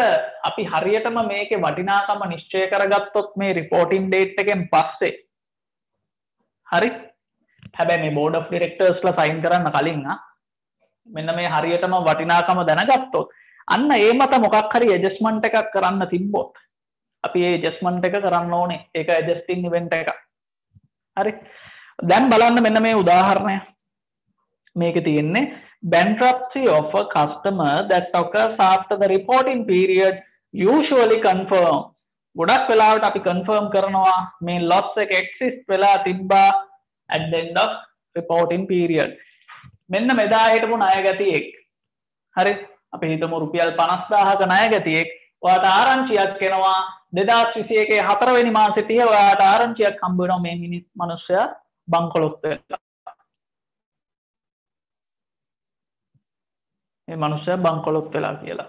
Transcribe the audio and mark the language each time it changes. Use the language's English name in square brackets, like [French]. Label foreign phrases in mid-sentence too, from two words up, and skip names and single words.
[Sinhala] අපි හරියටම මේකේ වටිනාකම නිශ්චය කරගත්තොත් මේ [English] reporting date [Sinhala] එකෙන් පස්සේ හරි හැබැයි මේ [English] board of directors [Sinhala] සයින් කරන්න කලින් මෙන්න මේ හරියටම වටිනාකම දැනගත්තොත් අන්න ඒ මත මොකක් හරි ඇඩ්ජස්ට්මන්ට් එකක් කරන්න තිබ්බොත් අපි ඒ ඇඩ්ජස්ට්මන්ට් එක කරන්න ඕනේ ඒක [English] adjusting event [Sinhala] එක හරි දැන් බලන්න මෙන්න මේ උදාහරණය මේකේ තියෙන්නේ [English] bankruptcy of a customer that occurs after the reporting period usually confirm [Sinhala] ගොඩක් වෙලාවට අපි confirm කරනවා මේ loss එක exist වෙලා තිබ්බා [English] at the end of reporting period [Sinhala] මෙන්න මෙදා හිටපු ණයගැතියෙක් හරි අපි හිතමු රුපියල් 50000ක ණයගැතියෙක් ඔයාට ආරංචියක් එනවා 2021 4 වෙනි මාසෙ 30 ඔයාට ආරංචියක් හම්බ වෙනවා මේ මිනිස්සයා බංකොලොත් වෙලා මේ මනුස්සයා බංකොලොත් වෙලා කියලා.